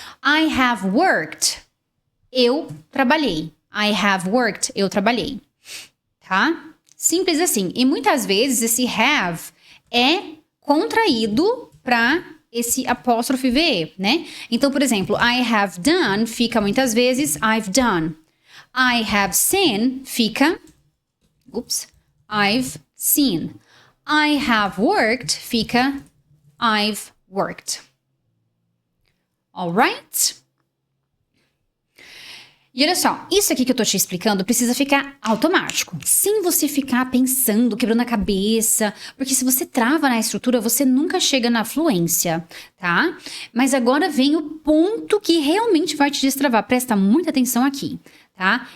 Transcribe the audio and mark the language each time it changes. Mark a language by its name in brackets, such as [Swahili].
[English] I have worked. [Portuguese] Eu trabalhei. [English] I have worked. [Portuguese] Eu trabalhei. Tá? Simples assim. E muitas vezes esse have é contraído para esse apóstrofe VE, né? Então, por exemplo, [English] I have done [Portuguese] fica muitas vezes [English] I've done. I have seen [Portuguese] fica [English] I've seen. I have worked [Portuguese] fica [English] I've worked. Alright? [Portuguese] E olha só, isso aqui que eu tô te explicando precisa ficar automático, sem você ficar pensando, quebrando a cabeça, porque se você trava na estrutura, você nunca chega na fluência, tá? Mas agora vem o ponto que realmente vai te destravar, presta muita atenção aqui, tá?